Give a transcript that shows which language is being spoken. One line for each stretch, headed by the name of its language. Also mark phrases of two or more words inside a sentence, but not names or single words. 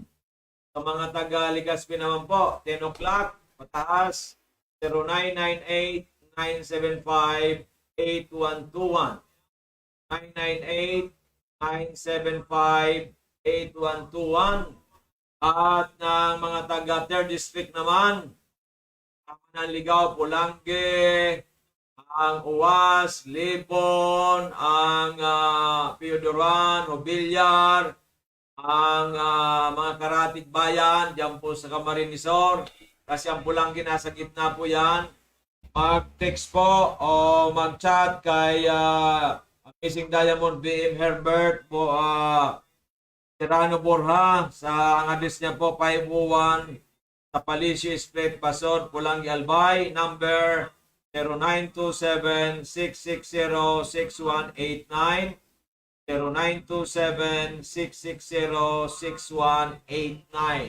Filipino: Sa mga taga Legazpi naman po, 10 o'clock, pataas, 0998-975-8121. 998-975-8121. At ng mga taga 3rd District naman, ng Ligao, Pulange, ang Uwas, Libon, ang Piodoran, Hobilyar, ang mga Karatig Bayan, dyan po sa Camarines Sur, kasi ang Pulange nasa gitna po yan. Mag-text po o mag-chat kay Amazing Diamond BM Herbert po, Serrano Borja, sa ang address niya po 501 sa Palicio Street, Pasod, Pulangi, Albay, number 0927-660-6189, 0927-660-6189.